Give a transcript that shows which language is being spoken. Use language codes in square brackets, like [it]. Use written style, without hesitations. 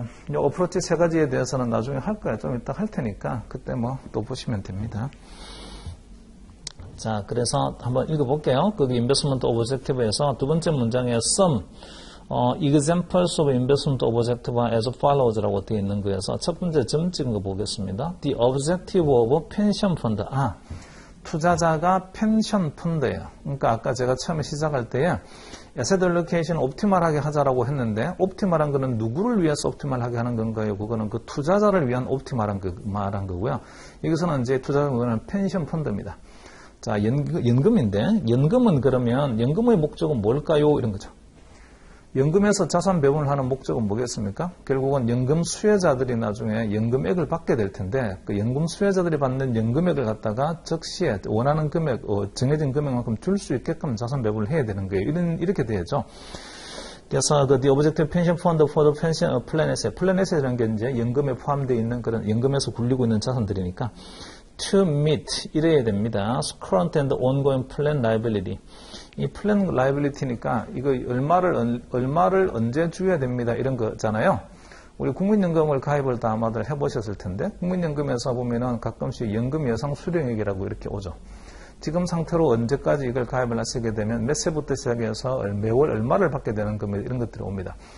[ko] 이 어프로치 3가지에 대해서는 나중에 할 거예요. 좀 이따 할 테니까 그때 또 보시면 됩니다. 자, 그래서 한번 읽어볼게요. 거기 인베스트먼트 오브젝티브에서 두 번째 문장에 sum [en] examples of investment objective [ko] 가 [en] as follows [ko] 라고 되어 있는 거여서 첫 번째 점 찍은 거 보겠습니다. [en] The objective of pension fund. [ko] 투자자가 펜션 펀드예요. 그러니까 아까 제가 처음에 시작할 때에 asset allocation 옵티멀하게 하자라고 했는데 옵티멀한 거는 누구를 위해서 옵티멀하게 하는 건가요? 그거는 그 투자자를 위한 옵티멀한 말한 거고요. 여기서는 이제 투자자는 펜션 펀드입니다. 자, 연금인데 연금은 그러면 연금의 목적은 뭘까요? 이런 거죠. 연금에서 자산 배분을 하는 목적은 뭐겠습니까? 결국은 연금 수혜자들이 나중에 연금액을 받게 될 텐데 그 연금 수혜자들이 받는 연금액을 갖다가 적시에 원하는 금액, 정해진 금액만큼 줄 수 있게끔 자산 배분을 해야 되는 거예요. 이렇게 되죠. 그래서 [en] The Objective Pension Fund for the Pension Plan Asset, [ko] Plan Asset이라는 게 이제 연금에 포함되어 있는 그런 연금에서 굴리고 있는 자산들이니까 to meet 이래야 됩니다. [en] Current and ongoing plan liability. [ko] 이 플랜 라이빌리티니까 이거 얼마를 언제 줘야 됩니다 이런 거잖아요. 우리 국민연금을 가입을 다 아마들 해보셨을 텐데 국민연금에서 보면은 가끔씩 연금 예상 수령액이라고 이렇게 오죠. 지금 상태로 언제까지 이걸 가입을 하시게 되면 몇 세부터 시작해서 매월 얼마를 받게 되는 금액 이런 것들이 옵니다.